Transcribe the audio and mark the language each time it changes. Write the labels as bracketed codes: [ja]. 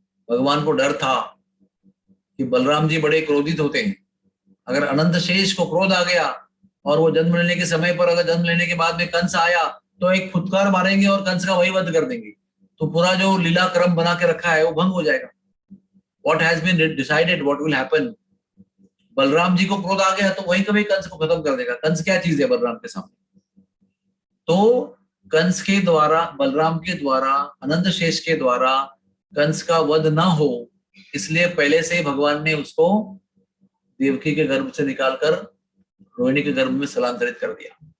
[hi] भगवान को डर था कि बलराम जी बड़े क्रोधित होते हैं, अगर अनंत शेष को क्रोध आ गया और वो जन्म लेने के समय पर, अगर जन्म लेने के बाद में कंस आया तो एक फुटकार मारेंगे और कंस का वही वध कर देंगे, तो पूरा जो लीला क्रम बना के रखा है वो भंग हो जाएगा। [en] What has been decided, what will happen? [hi] Balram ji को क्रोध आ गया तो वही कभी कंस को खत्म कर देगा। कंस क्या चीज है बलराम के सामने? तो कंस के द्वारा, बलराम के द्वारा, अनंत शेष के द्वारा कंस का वध ना हो, इसलिए पहले से भगवान ने उसको देवकी के गर्भ से निकालकर रोहिणी के गर्भ में स्थलांतरित कर दिया।